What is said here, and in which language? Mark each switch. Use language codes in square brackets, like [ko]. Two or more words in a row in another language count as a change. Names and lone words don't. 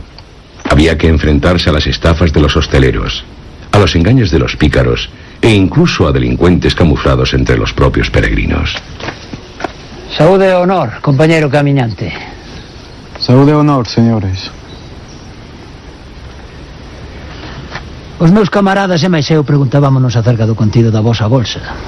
[es] Había que enfrentarse a las estafas de los hosteleros, a los engaños de los pícaros e incluso a delincuentes camuflados entre los propios peregrinos. [gl] Saúde e honor, compañero caminante. Saúde e honor, señores. Os meus camaradas e máis eu preguntábamonos acerca do contido da vosa bolsa.